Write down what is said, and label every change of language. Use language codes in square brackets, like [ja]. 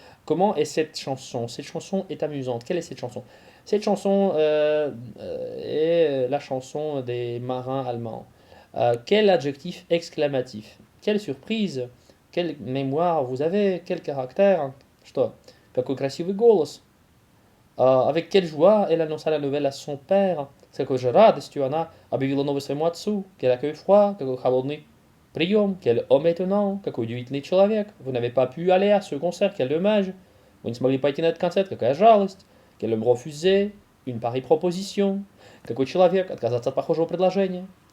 [fr] Comment est cette chanson? Cette chanson est amusante. Quelle est cette chanson? Cette chanson est la chanson des marins allemands. Quel adjectif exclamatif? Quelle surprise? Quelle mémoire vous avez? Quel caractère? [ru] Что? Какой красивый голос? [fr] Avec quelle joie elle annonça la nouvelle à son père? [ru] С какой же радостью она объявила новость своему отцу? [fr] Quel accueil froid? [ru] Какой холодный прием? [fr] Quel homme étonnant? [ru] Какой удивительный человек? [fr] Vous n'avez pas pu aller à ce concert? Quel dommage! Vous ne [ru] смогли пойти на этот концерт? Какая жалость! [fr] Quel homme refusait une pareille proposition? [ru] Какой человек отказаться от похожего предложения?